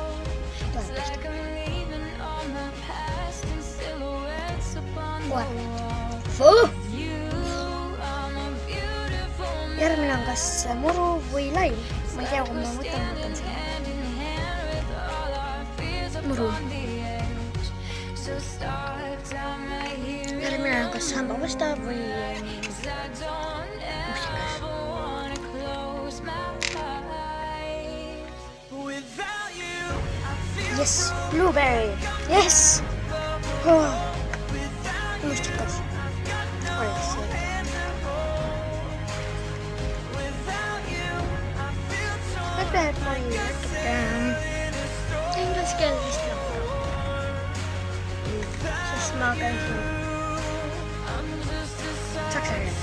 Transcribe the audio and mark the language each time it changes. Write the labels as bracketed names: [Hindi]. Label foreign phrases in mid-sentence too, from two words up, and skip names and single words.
[Estonian] Järgmine on kas muru või laim. Ma ei tea, kui ma mõtlen seda. Muru. Järgmine on kas hambapasta või mustikas. [English] Yes, blueberry. Yes! [Estonian] Mustikas. Oleks see. Peab oli natuke inglaskeelsest lõppu. Sest ma käisin saksa keeles.